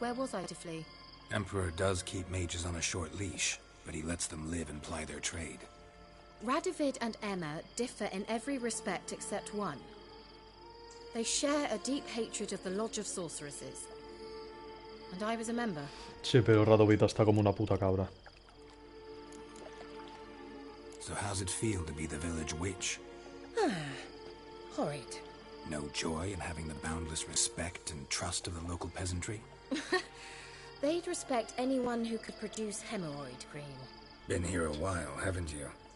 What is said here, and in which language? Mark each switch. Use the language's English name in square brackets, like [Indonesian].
[English] Where was I to flee? Emperor does keep mages on a short leash, but he lets them live and ply their trade. Radovid and Emma differ in every respect except one. They share a deep hatred of the Lodge of Sorceresses. And I was a member. [Spanish] Sí, pero Radovid está como una puta cabra. [English] So how's it feel to be the village witch? Horrid. No joy in having the boundless respect and trust of the local peasantry? They'd respect anyone who could produce hemorrhoid cream. Been here a while, haven't you?